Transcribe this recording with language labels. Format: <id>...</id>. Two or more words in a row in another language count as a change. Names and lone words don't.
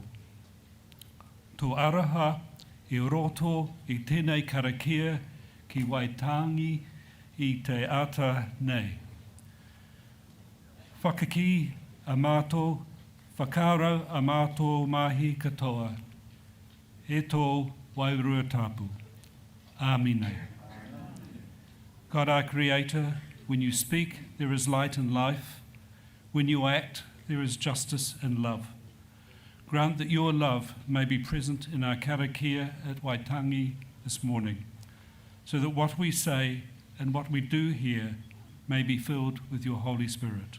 <mi>Tō araha I roto I tēnei karakia ki Waitangi I te ata nei. Whakaki a mātou, whakarau a mātou mahi katoa. E tō wairua tapu. Āmine.</mi> <en>God our Creator, when you speak, there is light and life. When you act, there is justice and love. Grant that your love may be present in our karakia at Waitangi this morning, so that what we say and what we do here may be filled with your Holy Spirit.</en>